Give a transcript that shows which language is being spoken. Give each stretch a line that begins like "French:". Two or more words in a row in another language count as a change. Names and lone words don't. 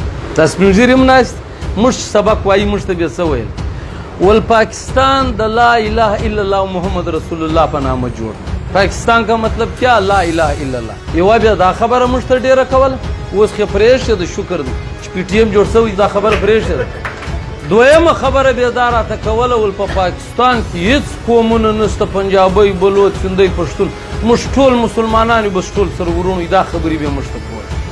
Pashto: دا سپین ږیري هم ناست موږ چې سبق وایي موږ ته بیا څه ویل ول پاکستان د
Arabic: لا اله الا الله محمد رسول الله
Pashto: په نامه جوړ پاکستان
Urdu: کا مطلب کیا
Arabic: لا اله الا الله
Pashto: یوه بیا دا خبره موږ ته ډېره کوله اوس خو پرېښې ده شکر دی چې پی ټي ایم جوړ شوی دا خبره پرېښې ده دویمه خبره بیا دا راته کوله ول په پاکستان کې هېڅ قومونه نشته پنجابی بلوچ سندی پښتون موږ ټول مسلمانان یو بس ټول سره ورونو دا خبرې بیا موږ ته کولې